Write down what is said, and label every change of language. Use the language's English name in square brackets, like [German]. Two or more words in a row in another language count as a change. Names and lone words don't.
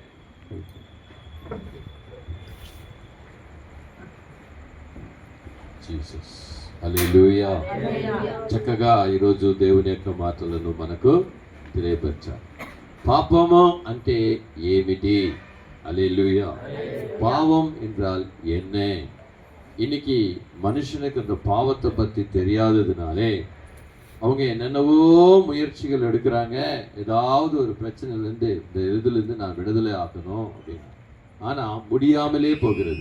[Telugu] జీసస్, హల్లెలూయా. చక్కగా ఈరోజు దేవుని యొక్క మాటలను మనకు తెలియపరిచారు. పాపము అంటే ఏమిటి? హల్లెలూయా. [Tamil] பாவம் என்றால் என்ன? இன்னைக்கு மனுஷனுக்கு அந்த பாவத்தை பற்றி தெரியாததுனாலே அவங்க என்னென்னவோ முயற்சிகள் எடுக்கிறாங்க. ஏதாவது ஒரு பிரச்சனையிலேருந்து, இந்த இதுலேருந்து நான் விடுதலை ஆக்கணும் அப்படின்னு. ஆனால் முடியாமலே போகிறது.